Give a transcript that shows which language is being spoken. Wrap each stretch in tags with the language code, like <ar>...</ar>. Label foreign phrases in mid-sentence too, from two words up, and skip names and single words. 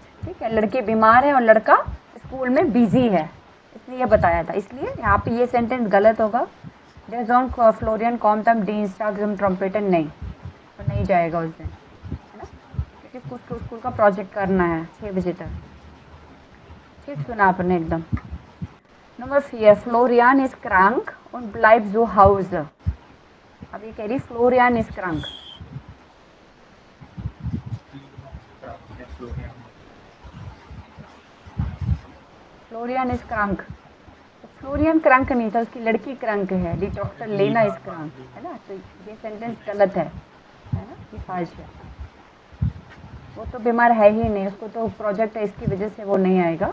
<hi>ठीक है, लड़की बीमार है और लड़का स्कूल में बिजी है, इसलिए बताया था. इसलिए यहाँ पे ये सेंटेंस गलत होगा.</hi> <de>Der Sohn Florian kommt am Dienstag zum Trompeten.</de> <hi>नहीं, तो नहीं जाएगा उस दिन, है ना, क्योंकि उसको स्कूल का प्रोजेक्ट करना है 6 बजे तक. ठीक सुना आपने एकदम.</hi> <de>Nummer 4. Florian ist krank und bleibt zu Hause.</de> <hi>अब ये कह रही</hi> <de>Florian ist krank. Florian ist krank,</de> <hi>तो फ्लोरियन क्रंक नहीं था, उसकी लड़की क्रंक है।</hi> <de>Die Doktor Lena ist krank,</de> <hi>है ना, तो ये सेंटेंस गलत है ना, ये फाल्स है। वो तो बीमार है ही नहीं, उसको तो प्रोजेक्ट है, इसकी वजह से वो नहीं आएगा।</hi>